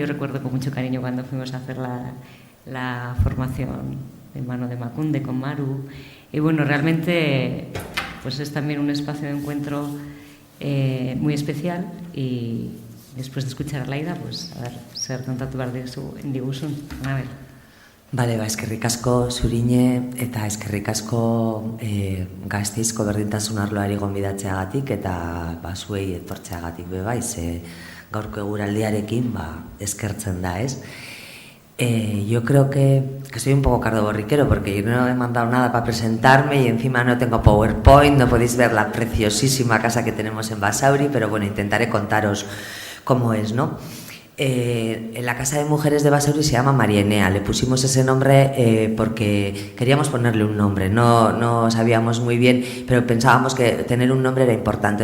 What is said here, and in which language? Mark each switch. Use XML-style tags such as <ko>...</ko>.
<es>Yo recuerdo con mucho cariño cuando fuimos a hacer la formación de mano de Macunde con Maru. Y bueno, realmente pues es también un espacio de encuentro muy especial, y después de escuchar a Laida, pues a ver,</es> <eu>zer kontatu behar diguzun,</eu> <es>Anabel.</es> <eu>Bale, eskerrik asko zuriñe eta eskerrik asko Gasteizko berdintasun arloari gonbidatzeagatik eta zuei etortzeagatik bai, ze gaurko eguraldiarekin eskertzen da, ez?</eu> <es>Yo creo que soy un poco cardoborriquero porque yo no he mandado nada para presentarme y encima no tengo PowerPoint, no podéis ver la preciosísima casa que tenemos en Basauri, pero bueno, intentaré contaros cómo es, ¿no? En la Casa de Mujeres de Basauri se llama María Enea. Le pusimos ese nombre porque queríamos ponerle un nombre, no sabíamos muy bien, pero pensábamos que tener un nombre era importante.</es>